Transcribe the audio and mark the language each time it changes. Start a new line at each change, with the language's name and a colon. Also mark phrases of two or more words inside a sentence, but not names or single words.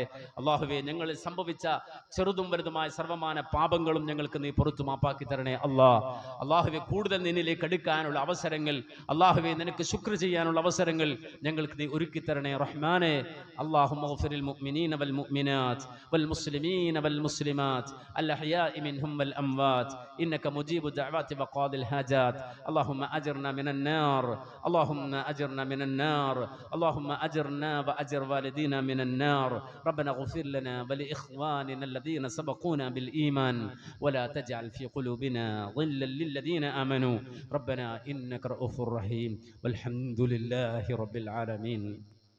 Malayalam: അല്ലാഹുവേ, ഞങ്ങളിൽ സംഭവിച്ച ചെറുതും വലുതുമായ സർവമാന പാപങ്ങളും ഞങ്ങൾക്ക് നീ പുറത്തു മാപ്പാക്കി തരണേ അല്ലാഹുവേ, കൂടുതൽ നിന്നിലേക്ക് അടുക്കാനുള്ള അവസരങ്ങൾ, അല്ലാഹുവേ നിനക്ക് ശുക്ർ ചെയ്യാനുള്ള അവസരങ്ങൾ ഞങ്ങൾക്ക് നീ ഒരുക്കി തരണേ റഹ്മാനേ.
Arabic: اللهم اغفر للمؤمنين والمؤمنات والمسلمين والمسلمات الأحياء منهم والأموات إنك مجيب الدعوات وقاضي الحاجات. اللهم أجرنا من النار، اللهم أجرنا من النار، اللهم أجرنا وأجر والدينا من النار ربنا اغفر لنا ولإخواننا الذين سبقونا بالإيمان ولا تجعل في قلوبنا غلا للذين آمنوا ربنا إنك رؤوف رحيم والحمد لله رب العالمين.